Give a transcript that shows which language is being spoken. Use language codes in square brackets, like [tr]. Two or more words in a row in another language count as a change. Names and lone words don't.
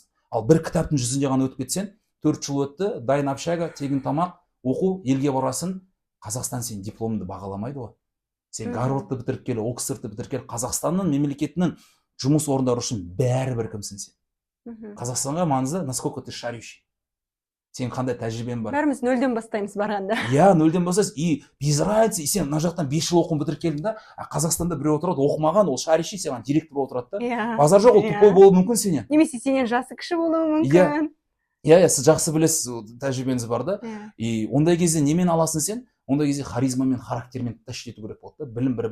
[kk] Ал бір кітаптың жүзінде ғана өтіп кетсең, 4 жыл өтті, дайын общага, тегін тамақ, оқу, елге барасың, Қазақстан сен дипломыңды бағаламайды ғой. Сен Гарвардты бітіріп келі, Оксфордты бітіріп келі, Қазақстанның мемлекетінің жұмыс орындары үшін бәрібір кімсің сен. Қазақстанға маңызды, [ru] насколько ты шарющий. [kk] Сен қандай тәжірибең бар? Бәріміз нөлден бастаймыз барғанда. Иә, нөлден бастайсыз. [ru] И без разницы, [kk] сен мына жақтан 5 жыл оқуын бітіріп келдің да, Қазақстанда біреу отырады, оқымаған, ол шарющий, сен директор отырады да. Базар жоқ, ол тупой болуы мүмкін сенен. Немесе сенен жасы кіші болуы мүмкін. Иә, сіз жақсы білесіз, тәжірибеңіз бар да. И ондай кезде немен аласың сен? Ондай кезде харизмамен, характермен тәшкил ету керек болады да.